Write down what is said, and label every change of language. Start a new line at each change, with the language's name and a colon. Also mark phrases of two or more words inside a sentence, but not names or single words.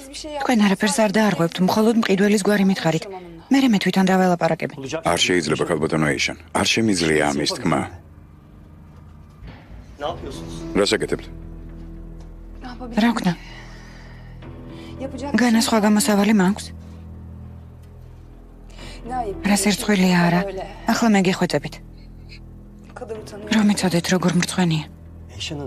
Georgian: თქვენ არაფერს არ დაარღვევთ, მხოლოდ მყიდველის გვარი მითხარით. მე თვითონ დაველაპარაკები. არ შეიძლება ქალბატონო ეიშან. არ შემიძლია ამის თქმა.
Turkish: Ne yapıyorsunuz?
Georgian: რას აკეთებთ? რა ვქნა? განასხვა გამოსავალი მაქვს? რა სერცხვილია არა? ახლა მე გეხვეწებით. რომ იცოდეთ როგორ მრცხვენია. Eşen Hanım.